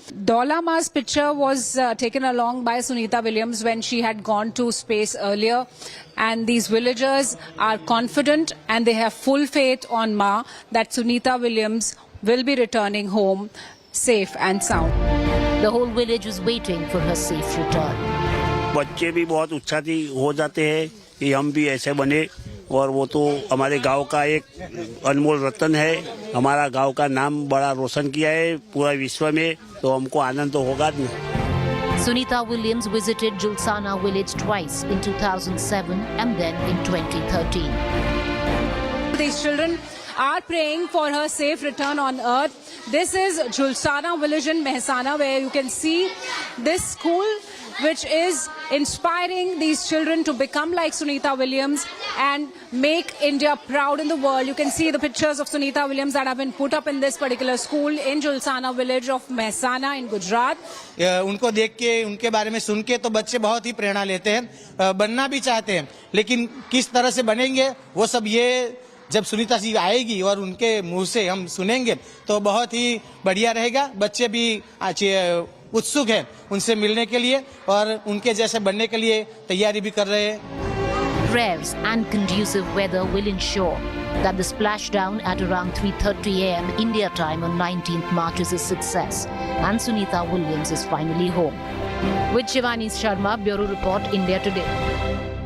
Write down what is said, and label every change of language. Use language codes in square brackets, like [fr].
[en] Dola Ma's picture was taken along by Sunita Williams when she had gone to space earlier. And these villagers are confident and they have full faith on Ma that Sunita Williams will be returning home safe and sound. The whole village is waiting for her safe return. [hi] बच्चे भी बहुत उत्साहित हो जाते हैं कि हम भी ऐसे बने, और वो तो हमारे गांव का एक अनमोल रत्न है. हमारा गांव का नाम बड़ा रोशन किया है पूरा विश्व में, तो हमको आनंद तो होगा. [en] Sunita Williams visited Julsana village twice, in 2007 and then in 2013. These children are praying for her safe return on earth. This is Julsana village in Mehsana, where you can see this school, which is inspiring these children to become like Sunita Williams and make India proud in the world. You can see the pictures of Sunita Williams that have been put up in this particular school in Julsana village of Mehsana in Gujarat. [hi] उनको देख के, उनके बारे में सुन के तो बच्चे बहुत ही प्रेरणा लेते हैं, बनना भी चाहते हैं, लेकिन किस तरह से बनेंगे वो सब ये जब सुनीता जी आएगी और उनके मुंह से हम सुनेंगे तो बहुत ही बढ़िया रहेगा. बच्चे भी उत्सुक हैं उनसे मिलने के लिए और उनके जैसे बनने के लिए तैयारी भी कर रहे हैं. [en] Rare and conducive weather will ensure that the splashdown at around 3:30 a.m. India time on 19th March is a success, and Sunita Williams is finally home. With Shivani Sharma, Bureau Report, India Today.